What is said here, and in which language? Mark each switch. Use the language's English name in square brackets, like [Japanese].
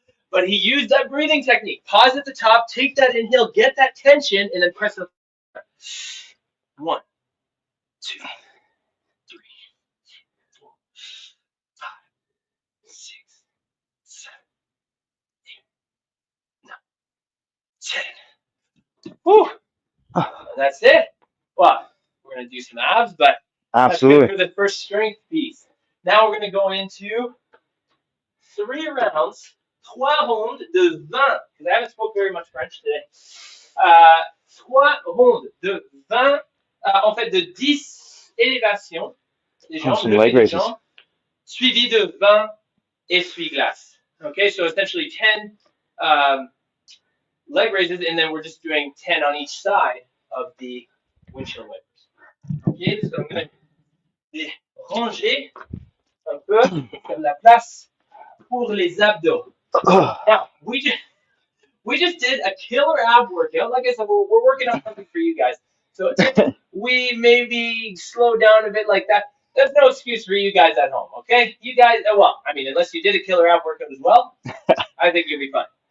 [English] But he used that breathing technique. Pause at the top, take that inhale, get that tension, and then press the 1, 2, 3, 4, 5, 6, 7, 8, 9, 10. Whew. That's it. Well, we're going to do some abs, but Absolutely. that's good for the first strength piece. Now we're going to go into 3 rounds, [French] 3 rondes de 20, [English] because I haven't spoke very much French today. [French] 3 rondes de 20, en fait de 10 élévations des jambes, [English] some leg raises. [French] jambes, suivi de 20 essuie-glaces. [English] Okay, so essentially 10 leg raises, and then we're just doing 10 on each side of the windshield wipers. Okay, so I'm going to [French] les ranger un peu, faire la place pour les abdos. [English] Now, we just did a killer ab workout. Like I said, we're working on something for you guys. So if we maybe slow down a bit like that, there's no excuse for you guys at home, okay? You guys, well, I mean, unless you did a killer ab workout as well, I think you'll be fine.